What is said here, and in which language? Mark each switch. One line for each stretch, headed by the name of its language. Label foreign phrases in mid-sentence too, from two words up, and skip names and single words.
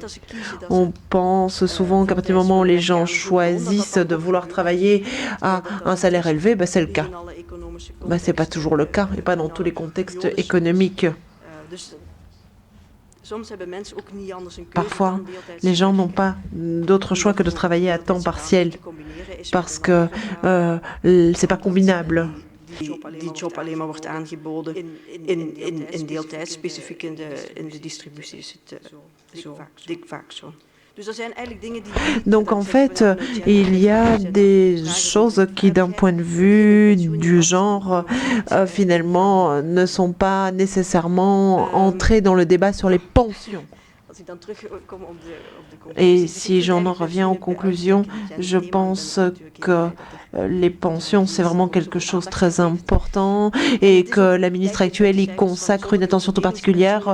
French: On pense souvent qu'à partir du moment où les gens choisissent de vouloir travailler à un salaire élevé, c'est le cas. Ce n'est pas toujours le cas, et pas dans tous les contextes économiques. Parfois, les gens n'ont pas d'autre choix que de travailler à temps partiel parce que c'est pas combinable.
Dutch: Die job alleen maar wordt aangeboden in deeltijd, specifiek in de distributie is het vaak zo.
French: Donc en fait, il y a des choses qui, d'un point de vue du genre, finalement, ne sont pas nécessairement entrées dans le débat sur les pensions. Et si j'en reviens aux conclusions, je pense que les pensions, c'est vraiment quelque chose de très important et que la ministre actuelle y consacre une attention tout particulière.